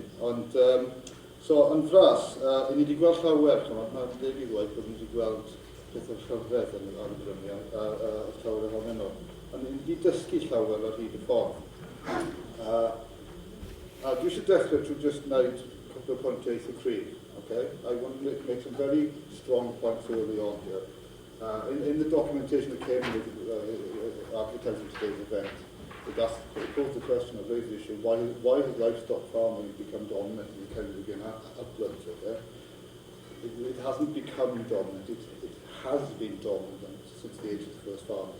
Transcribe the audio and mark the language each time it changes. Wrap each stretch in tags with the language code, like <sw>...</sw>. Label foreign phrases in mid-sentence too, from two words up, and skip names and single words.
<cy>Ond, yn fras, ni wedi gweld llawer, mae'n deg i ddweud bod ni wedi gweld beth o'r llawredd yn ar y bryniau, llawer ohonyn nhw. Ond ni wedi dysgu llawer ar hyd y ffordd. Dwi eisiau dechrau trwy just wneud</cy> <en>couple of</en> <cy>pwyntiau eitha cryf.</cy> <en>I want to make some very strong points early on here. In the documentation that came with advertising today's event, it posed the question, or raised the issue, why has livestock farming become dominant in the Ceredigion uplands? It hasn't become dominant, it has been dominant since the age of the first farmers.</en>